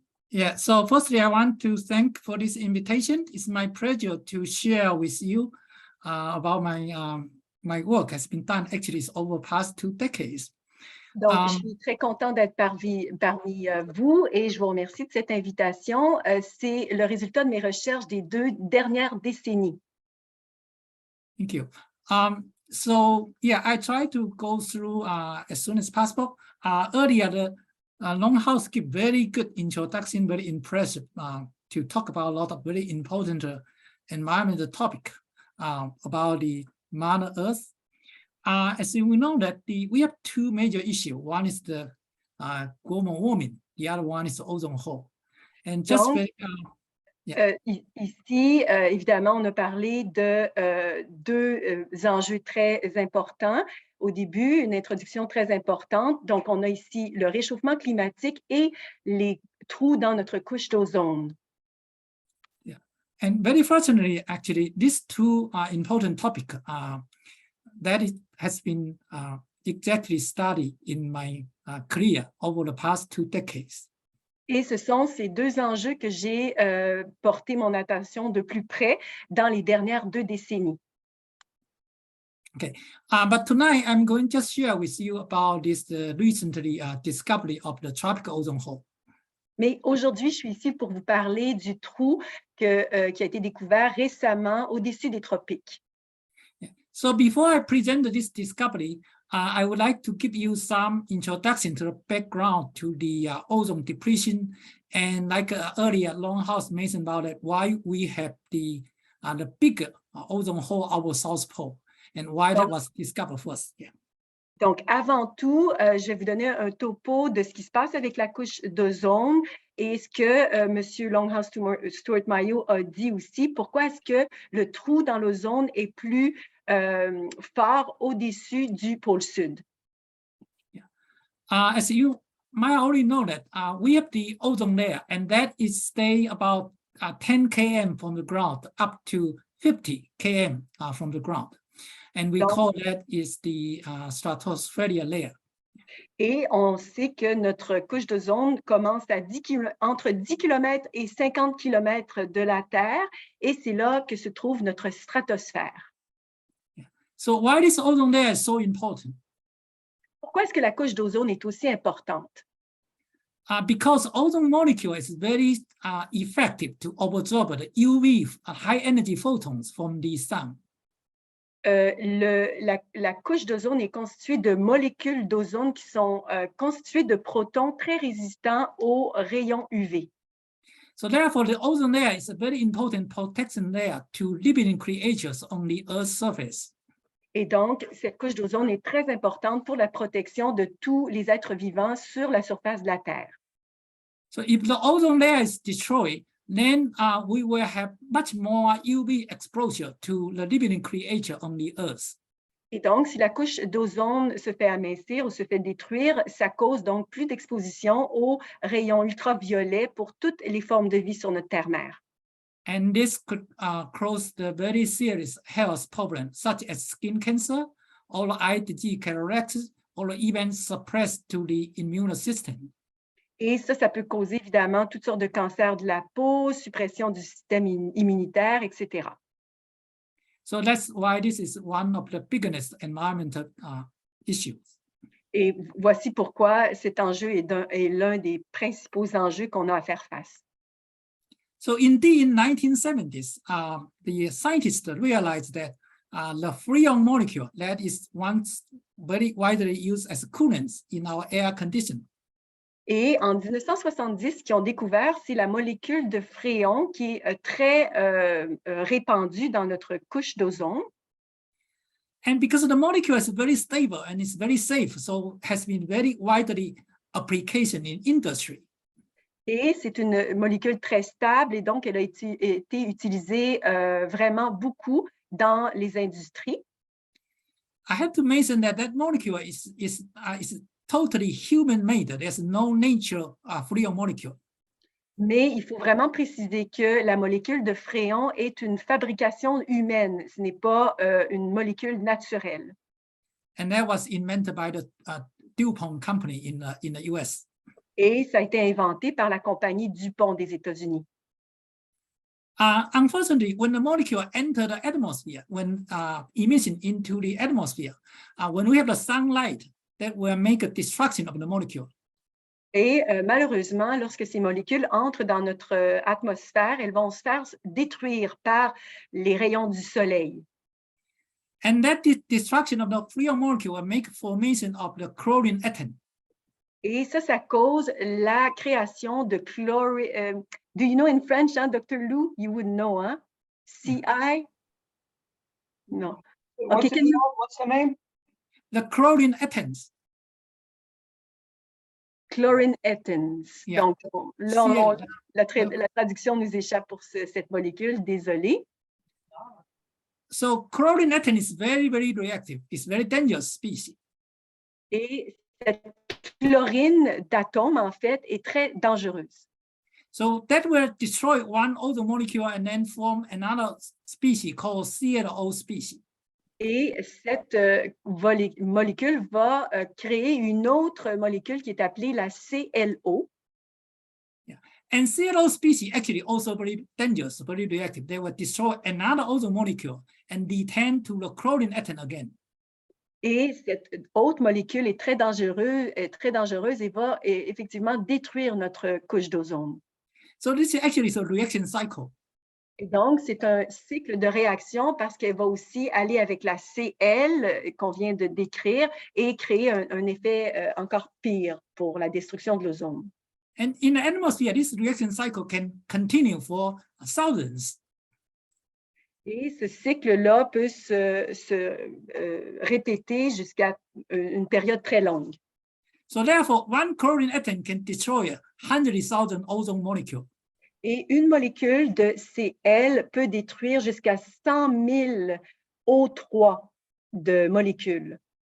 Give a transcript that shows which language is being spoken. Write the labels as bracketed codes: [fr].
[en] Yeah, so firstly, I want to thank for this invitation. It's my pleasure to share with you about my work has been done. Actually, it's over past 2 decades. [fr] Donc, je suis très contente d'être parmi vous et je vous remercie de cette invitation. C'est le résultat de mes recherches des 2 dernières décennies. [en] Thank you. So yeah, I try to go through as soon as possible. Earlier, the Longhouse gave very good introduction, very impressive to talk about a lot of very important environmental topic about the Mother Earth. As we know that we have 2 major issues. One is the global warming. The other one is the ozone hole. And just [fr] Donc, [en] very, [fr] ici, évidemment, on a parlé de 2 enjeux très importants. Au début, une introduction très importante. Donc, on a ici le réchauffement climatique et les trous dans notre couche d'ozone. [en] yeah. And very fortunately, actually, these 2 are important topics that has been exactly studied in my career over the past 2 decades. [fr] Et ce sont ces 2 enjeux que j'ai porté mon attention de plus près dans les dernières 2 décennies. [en] Okay, but tonight I'm going to share with you about this recently discovery of the tropical ozone hole. [fr] Mais aujourd'hui, je suis ici pour vous parler du trou qui a été découvert récemment au-dessus des tropiques. [en] Yeah. So before I present this discovery, I would like to give you some introduction to the background to the ozone depletion, and like earlier, Longhouse mentioned about it, why we have the bigger ozone hole our South Pole, and why that was discovered first. Yeah. [fr] Donc, avant tout, je vais vous donner un topo de ce qui se passe avec la couche d'ozone et ce que M. Longhouse Stuart Mayo a dit aussi. Pourquoi est-ce que le trou dans l'ozone est plus fort au-dessus du pôle sud? [en] Yeah. As you might already know that we have the ozone layer, and that is stay about 10 km from the ground up to 50 km from the ground. And we call that is the stratosphere layer. [fr] Et on sait que notre couche d'ozone commence à entre 10 km et 50 km de la Terre, et c'est là que se trouve notre stratosphère. [en] Yeah. So why this ozone layer is so important? [fr] Pourquoi est-ce que la couche d'ozone est aussi importante? [en] Because ozone molecule is very effective to absorb the UV high energy photons from the sun. [fr] La couche d'ozone est constituée de molécules d'ozone qui sont constituées de protons très résistants aux rayons UV. [en] So therefore, the ozone layer is a very important protection layer to living creatures on the Earth's surface. [fr] Et donc, cette couche d'ozone est très importante pour la protection de tous les êtres vivants sur la surface de la Terre. [en] So if the ozone layer is destroyed, then we will have much more UV exposure to the living creature on the Earth. [fr] Et donc, si la couche d'ozone se fait amincir ou se fait détruire, ça cause donc plus d'exposition aux rayons ultraviolets pour toutes les formes de vie sur notre terre-mère. [en] And this could cause the very serious health problems such as skin cancer, or eye disease, cataracts, or even suppressed to the immune system. [fr] Et ça peut causer évidemment toutes sortes de cancers de la peau, suppression du système immunitaire, etc. [en] So that's why this is one of the biggest environmental issues. [fr] Et voici pourquoi cet enjeu est l'un des principaux enjeux qu'on a à faire face. [en] So indeed, in 1970s, the scientists realized that the freon molecule that is once very widely used as coolants in our air condition. [fr] Et en 1970, ce qu'ils ont découvert, c'est la molécule de fréon qui est très répandue dans notre couche d'ozone. [en] And because the molecule is very stable and it's very safe, so has been very widely application in industry. [fr] Et c'est une molécule très stable et donc elle a été utilisée vraiment beaucoup dans les industries. [en] I have to mention that that molecule is totally human-made. There's no nature freon molecule. [fr] Mais il faut vraiment préciser que la molécule de fréon est une fabrication humaine. Ce n'est pas une molécule naturelle. [en] And that was invented by the DuPont company in the US. [fr] Et ça a été inventé par la compagnie DuPont des États-Unis. [en] Unfortunately, when the molecule enter the atmosphere, when emission into the atmosphere, when we have the sunlight, that will make a destruction of the molecule. [fr] Et malheureusement, lorsque ces molécules entrent dans notre atmosphère, elles vont se faire détruire par les rayons du soleil. [en] And that destruction of the free molecule will make formation of the chlorine atom. [fr] Et ça cause la création de chlorine. [en] Do you know in French, hein, Dr. Lou? You would know, hein? CI? No. What's, can you- what's the name? The chlorine atoms. Chlorine atoms. Yeah. [fr] Donc, là, CL. la traduction nous échappe pour cette molécule, désolé. [en] So chlorine atom is very, very reactive. It's very dangerous species. [fr] Et cette chlorine d'atome, en fait, est très dangereuse. [en] So that will destroy one ozone molecule and then form another species called CLO species. [fr] Et cette molécule va créer une autre molécule qui est appelée la CLO. [en] And CLO species actually also very dangerous, very reactive. They will destroy another ozone molecule and detain to the chlorine atom again. [fr] Et cette autre molécule est très dangereuse et va effectivement détruire notre couche d'ozone. [en] So this is actually the reaction cycle. [fr] Et donc, c'est un cycle de réaction parce qu'elle va aussi aller avec la CL qu'on vient de décrire et créer un effet encore pire pour la destruction de l'ozone. [en] And in the atmosphere, this reaction cycle can continue for thousands. [fr] Et ce cycle-là peut se répéter jusqu'à une période très longue. [en] So therefore, one chlorine atom can destroy 100,000 ozone molecules. [fr] Et une molécule de Cl peut détruire jusqu'à 100 000 O3 de molécules.